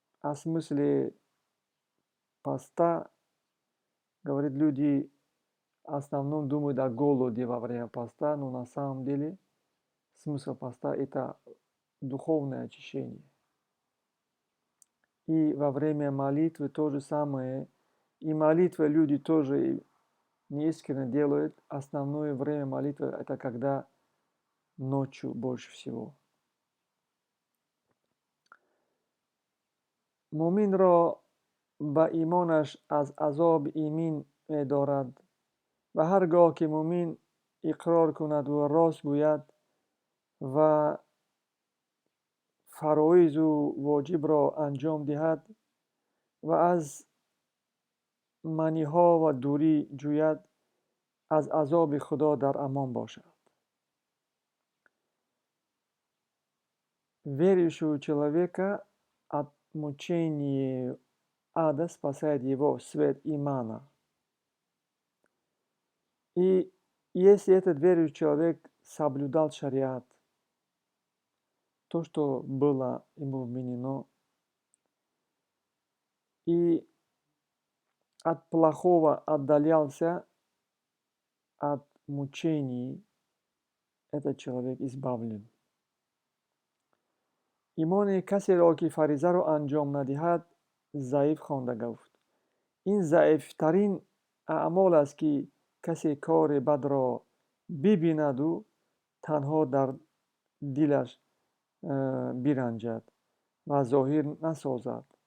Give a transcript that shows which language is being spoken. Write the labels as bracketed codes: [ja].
[ru] О смысле поста, говорит, люди в основном думают о голоде во время поста, но на самом деле смысл поста – это духовное очищение. И во время молитвы то же самое. И молитвы люди тоже неискренне делают, основное время молитвы – это когда ночью больше всего. [tg] Муминро ба имонаш аз азоб имин медорад ва ҳар гоҳ ки мумин иқрор кунад ва рост гӯяд ва фароизу воҷибро анҷом диҳад ва аз маниҳо ва дурӣ ҷӯяд, аз азоби Худо дар амон бошад. [ru] Верующего человека от мучения ада спасает его свет имана. И если этот верующий человек соблюдал шариат, то, что было ему вменено, и от плохого отдалялся, от мучений, этот человек избавлен. [tg] имони касеро ки фаризаро анҷом надиҳад заиф хонда гуфт. ин заифтарин аъмол аст ки касе кори бадро бибинаду танҳо дар дилаш биранҷад ва зоҳир насозад.